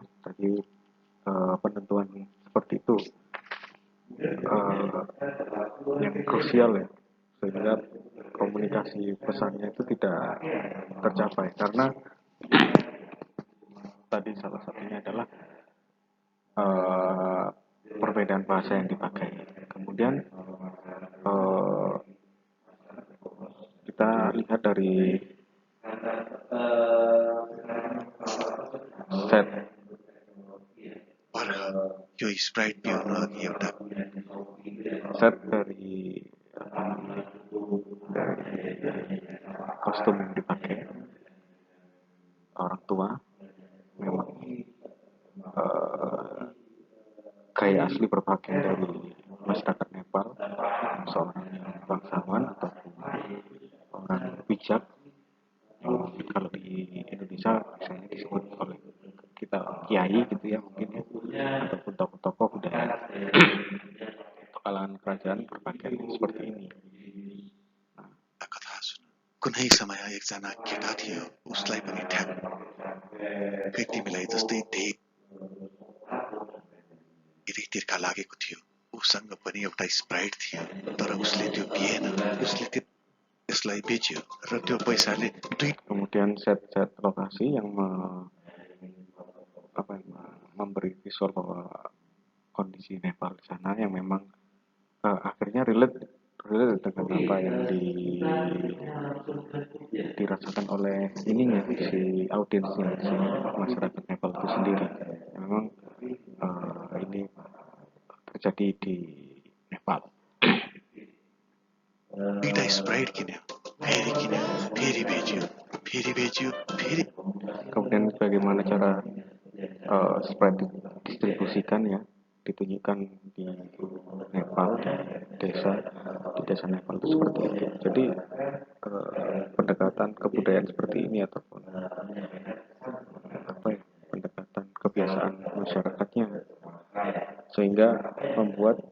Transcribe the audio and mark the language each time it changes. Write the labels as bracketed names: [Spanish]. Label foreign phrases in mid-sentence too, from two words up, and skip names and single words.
[Indonesian] Tadi penentuan seperti itu yang krusial ya, sehingga komunikasi pesannya itu tidak tercapai karena tadi salah satunya adalah eh, perbedaan bahasa yang dipakai. Kemudian eh, kita lihat dari set [Nepali] और यो स्प्राइट पिउन अघि एउटा [Indonesian] set dari apa namanya, dari kostum yang dipakai orang tua memang eh, gaya asli berpakaian dari masyarakat Nepal, seorang bangsawan ataupun orang bijak. Kalau di Indonesia misalnya disebut oleh kita kiai gitu ya mungkin ya, ataupun tokoh-tokoh budaya atau kalangan kerajaan berpakaian seperti ini. [Nepali] कथा सुन कुनै समय एकजना केटा थियो उसलाई पनि ठ्याक्कै तिमीलाई जस्तै धेरै तिर्खा लागेको थियो उसँग पनि एउटा स्प्राइट थियो तर उसले त्यो पिएन उसले त्यसलाई बेच्यो र त्यो पैसाले दुई [Indonesian] Kemudian set-set lokasi yang memberi visual bahwa kondisi Nepal di sana yang memang akhirnya relate dengan apa yang dirasakan oleh ininya si audiensnya si masyarakat Nepal itu sendiri. Memang ini terjadi di Nepal. [Nepali] दुईटा स्प्राइट किन्यो फेरि बेच्यो फेरि [Indonesian] Kemudian bagaimana cara spread distribusikan ya, ditunjukkan di Nepal, di desa Nepal itu seperti itu. Jadi pendekatan kebudayaan seperti ini ataupun apa ya, pendekatan kebiasaan masyarakatnya sehingga membuat